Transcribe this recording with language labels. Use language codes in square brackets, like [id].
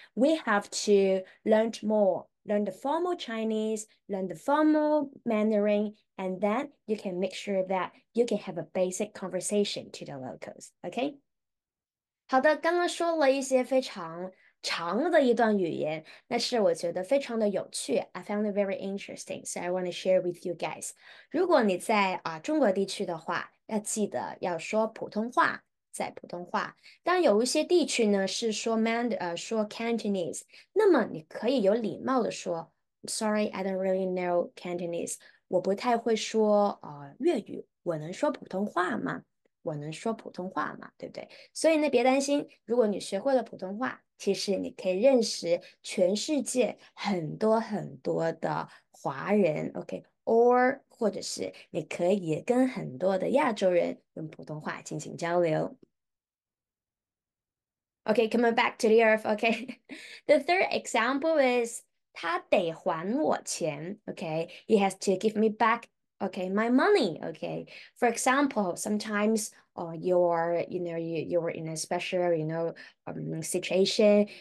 [en] We have to learn more, learn the formal Chinese, learn the formal Mandarin, and then you can make sure that you can have a basic conversation to the locals, okay? [zh] 好的，刚刚说了一些非常长的一段语言，但是我觉得非常的有趣， [en] I found it very interesting, so I want to share with you guys. [zh] 如果你在中国地区的话，要记得要说普通话，在普通话。当然有一些地区呢是说 Cantonese，那么你可以有礼貌的说， [en] Sorry, I don't really know Cantonese， [zh] 我不太会说粤语，我能说普通话吗？我能说普通话嘛，对不对？所以呢，别担心，如果你学会了普通话，其实你可以认识全世界很多很多的华人，OK，or 或者是你可以跟很多的亚洲人用普通话进行交流。 [en] Okay, coming back to the earth. Okay. The third example is [zh] 他得还我钱. [en] Okay. He has to give me back, okay, my money. Okay. For example, sometimes you're in a special, situation.